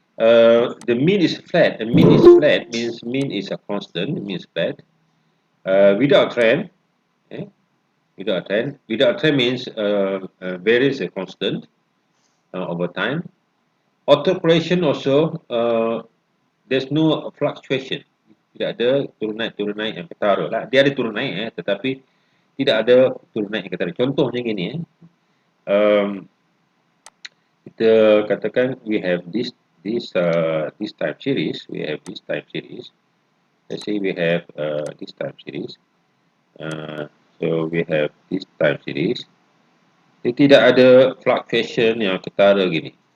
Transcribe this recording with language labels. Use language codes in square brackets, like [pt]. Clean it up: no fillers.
[en] The mean is flat. The mean is flat means mean is a constant. Mean is flat. Without trend. Okay? Without trend. Without trend means varies a constant over time. Autocorrelation also there's no fluctuation. [ms] Tidak ada turun naik yang ketara lah. Dia ada turun naik tetapi tidak ada turun naik yang ketara. Contohnya gini kita katakan [en] we have this time series. We have this time series. Let's say we have this time series. So we have this time series. [ms] Dia tidak ada fluctuation yang ketara gini.